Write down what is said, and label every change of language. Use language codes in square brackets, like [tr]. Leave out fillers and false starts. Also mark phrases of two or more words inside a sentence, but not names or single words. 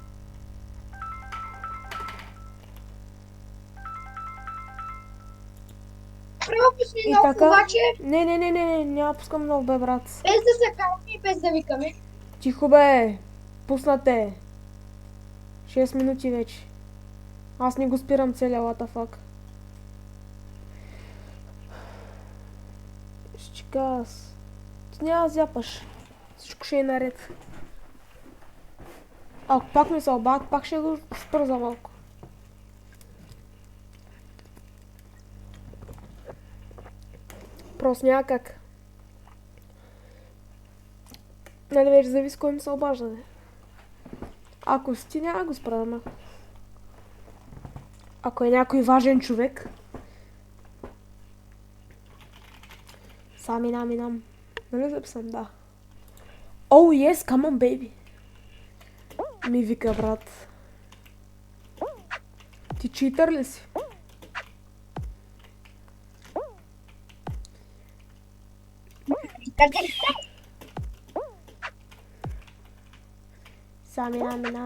[bg] Трябва пусни И нов, така. обаче Не, няма пускам нов, бе, брат. без да се караме и без да викаме. Тихо, бе. Пуснате. 6 минути вече. Аз не го спирам целия, [en] what the fuck. [bg] Щикас. Ти няма да зяпаш. Всичко ще е наред. Ако пак ми се обадят, пак ще го спра за малко. Просто няма как. Нали вече зависи кой ми се обажда, не? Ако си ти, няма го спра, ама. Ако е някой важен човек. Минам. Нали записам? Да. [en] Oh yes, come on baby. [bg] Ми вика, брат. Ти читър ли си? Минам.